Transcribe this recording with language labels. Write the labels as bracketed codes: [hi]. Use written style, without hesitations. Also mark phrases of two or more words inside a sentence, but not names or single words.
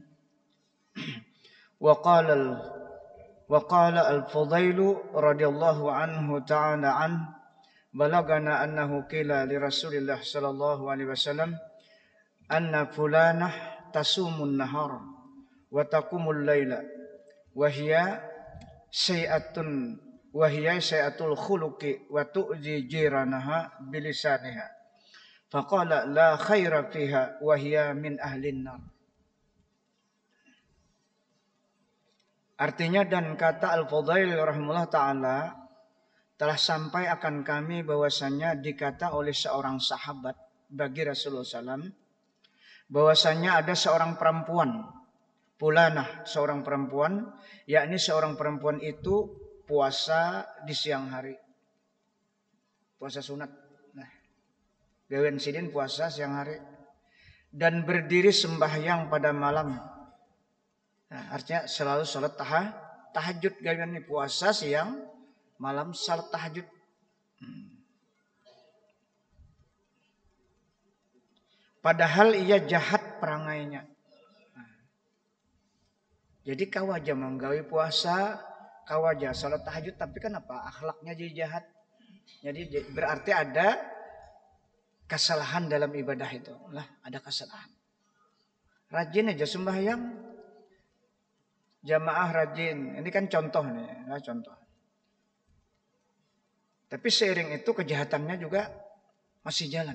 [ar] وقال الفضيل رضي الله عنه تعالى عنه بلغنا أنه قيل لرسول الله صلى الله عليه وسلم أن فلانة تصوم النهار وتقوم الليل وهي سيئة الخلق وتؤذي جيرانها بلسانها فقال لا خير فيها وهي من أهل النار. [id] Artinya dan kata Al-Fadhail [ar] rahimahullah ta'ala [id] telah sampai akan kami bahwasanya dikata oleh seorang sahabat bagi Rasulullah SAW bahwasanya ada seorang perempuan Fulanah, seorang perempuan, yakni seorang perempuan itu puasa di siang hari, puasa sunat. Nah, gawean sidin puasa siang hari dan berdiri sembahyang pada malam. Nah, artinya selalu salat tahajud gawean ini puasa siang, malam salat tahajud. Padahal ia jahat perangainya. Jadi kawaja menggawi puasa, kawaja salat tahajud, tapi kan apa? Akhlaknya jadi jahat. Jadi berarti ada kesalahan dalam ibadah itu. Lah, ada kesalahan. Rajin aja sembahyang. Jamaah rajin. Ini kan contoh nih, nah, contoh. Tapi seiring itu kejahatannya juga masih jalan.